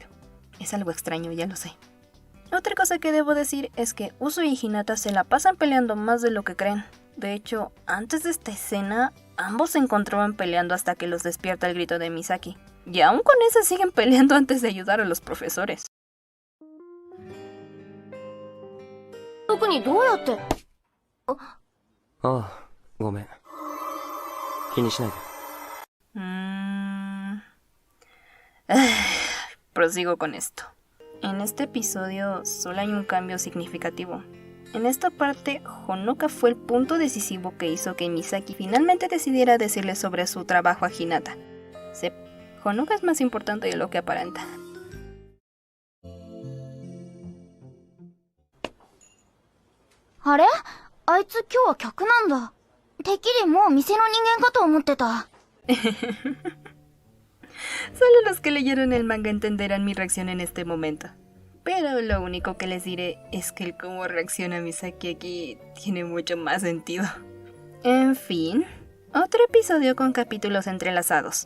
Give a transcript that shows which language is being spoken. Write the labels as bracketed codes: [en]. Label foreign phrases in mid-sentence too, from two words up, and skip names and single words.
[es] Es algo extraño, ya lo sé. Otra cosa que debo decir es que Usui y Hinata se la pasan peleando más de lo que creen. De hecho, antes de esta escena, ambos se encontraban peleando hasta que los despierta el grito de Misaki. Y aún con eso siguen peleando antes de ayudar a los profesores. [ja] Ah, ごめん。気にしないで。 [es] Prosigo con esto. En este episodio solo hay un cambio significativo. En esta parte, Honoka fue el punto decisivo que hizo que Misaki finalmente decidiera decirle sobre su trabajo a Hinata. Sí, Honoka es más importante de lo que aparenta. ¿Are? [ja] あいつ今日は客なんだ。てっきりもう店の人間かと思ってた。 [es] Solo los que leyeron el manga entenderán mi reacción en este momento. Pero lo único que les diré es que el cómo reacciona Misaki aquí tiene mucho más sentido. En fin, otro episodio con capítulos entrelazados.